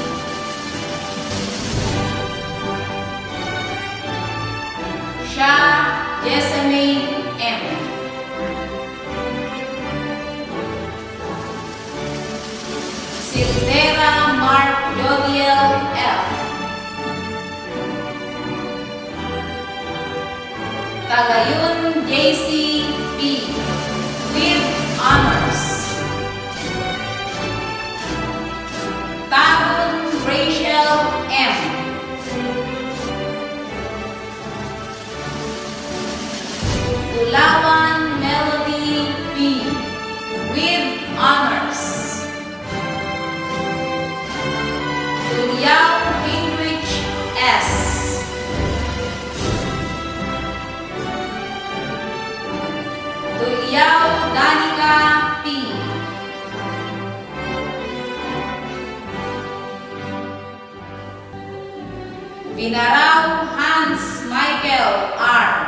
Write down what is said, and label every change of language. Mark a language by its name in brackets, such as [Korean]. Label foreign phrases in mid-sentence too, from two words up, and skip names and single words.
[English] Shah Jessamay M. Silvera Mark Jodiel F. Tagayun JC P. with honors. Tagun Rachel M. Tulawan Melody P. with honors. Tuliao Heinrich S. Tuliao Danica P. Binarao Hans Michael R.